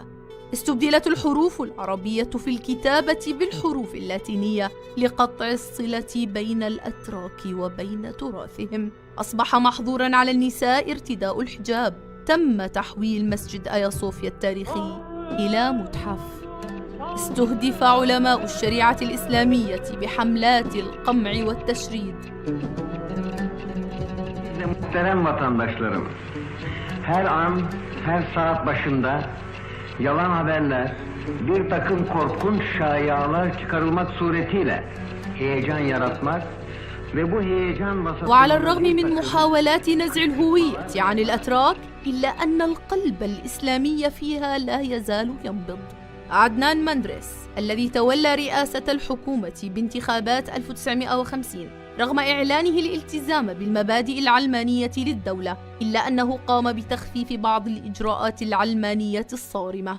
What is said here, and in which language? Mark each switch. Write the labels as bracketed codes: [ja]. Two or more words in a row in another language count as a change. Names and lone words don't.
[ar] استبدلت الحروف العربية في الكتابة بالحروف اللاتينية لقطع الصلة بين الأتراك وبين تراثهم. أصبح محظوراً على النساء ارتداء الحجاب. تم تحويل مسجد آيا صوفيا التاريخي إلى متحف. استهدف علماء الشريعة الإسلامية بحملات القمع والتشريد. [tr] Muhterem vatandaşlarım, her an, her saat başında yalan haberler, bir takım korkunç şayialar çıkarılmak suretiyle heyecan yaratmak ve bu heyecan vasıtasıyla... [ar] وعلى الرغم من محاولات نزع الهوية عن الأتراك إلا أن القلب الإسلامي فيها لا يزال ينبض. عدنان مندرس الذي تولى رئاسة الحكومة بانتخابات 1950 رغم إعلانه الالتزام بالمبادئ العلمانية للدولة، إلا أنه قام بتخفيف بعض الإجراءات العلمانية الصارمة.